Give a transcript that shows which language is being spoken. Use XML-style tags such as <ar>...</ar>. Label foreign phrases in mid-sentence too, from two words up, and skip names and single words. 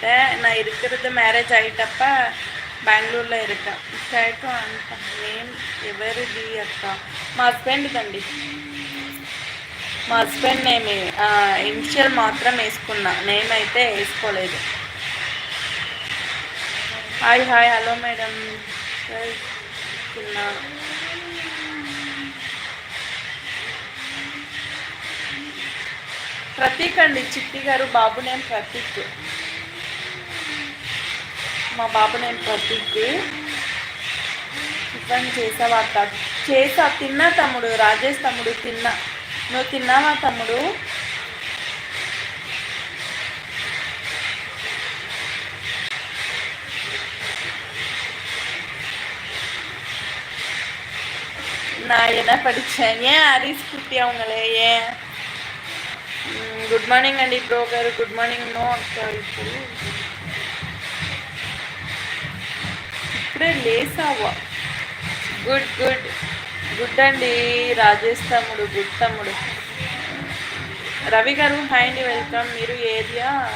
<ta>நான் இருக்கிறது மேரேஜ் ஆகிட்டப்ப பெங்களூரில் இருக்கேன்.</ta> <te>கேட்கும் అంత నేమ్ ఎవరిది అక్క? మా హస్బెండ్ దండి. మా హస్బెండ్ నేమ్ ఇనిషియల్ మాత్రం వేసుకున్నా, నేమ్ అయితే వేసుకోలేదు.</te> <en>Hi hi hello madam.</en> <te>ప్రతీక్ అండి. చిట్టి గారు బాబు నేమ్ ప్రతీక్. మా బాబు నేమ్ ప్రతీక్. టిఫిన్ చేసావా? చేసా, తిన్నా తమ్ముడు. రాజేష్ తమ్ముడు తిన్నా. నువ్వు తిన్నావా తమ్ముడు?</te> <ta>நான் என்ன படித்தேன்? ஏன் ஹரிஸ் குட்டி அவங்களே ஏன்?</ta> <en>good morning</en> <te>అండి బ్రో గారు,</te> <en>good morning.</en> <te>నో అక్క ఇప్పుడు ఇప్పుడే లేసావా?</te> <en>good good good</en> <te>అండి రాజేష్ తమ్ముడు, గుడ్ తమ్ముడు. రవి గారు హాయ్ అండి వెల్కమ్. మీరు ఏరియా?</te>